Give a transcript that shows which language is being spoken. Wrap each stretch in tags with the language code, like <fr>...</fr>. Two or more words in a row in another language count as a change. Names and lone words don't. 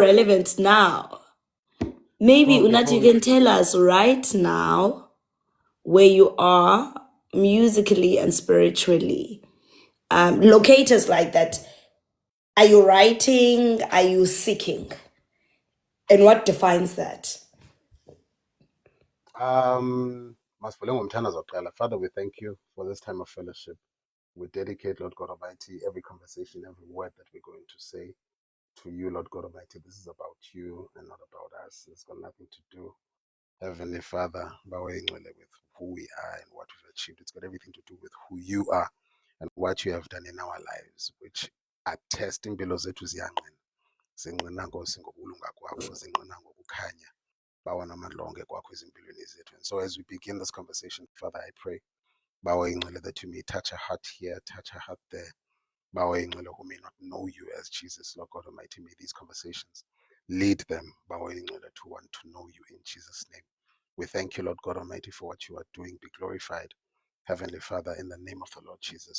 <en>relevant now. Maybe Unati before can tell us right now where you are musically and spiritually. Locators like that. Are you writing? Are you seeking? And what defines that?</en> <xh>Masivule ngomthandazo wokuqala.</xh> <en>Father, we thank you for this time of fellowship. We dedicate, Lord God Almighty, every conversation, every word that we're going to say to you, Lord God Almighty. This is about you and not about us. It's got nothing to do, Heavenly Father, with who we are and what we've achieved. It's got everything to do with who you are and what you have done in our lives, which attest</en> <xh>impilo zethu ziyanqina. Zinqina Nkosi ngokulunga kwakho, zinqina ngokukhanya bawona amandla onke kwakho ezimpilweni zethu.</xh> <en>And so as we begin this conversation, Father, I pray that you may touch a heart here, touch a heart there. Who may not know you as Jesus, Lord God Almighty, may these conversations lead them to want to know you in Jesus' name. We thank you, Lord God Almighty, for what you are doing. Be glorified, Heavenly Father, in the name of the Lord Jesus.</en>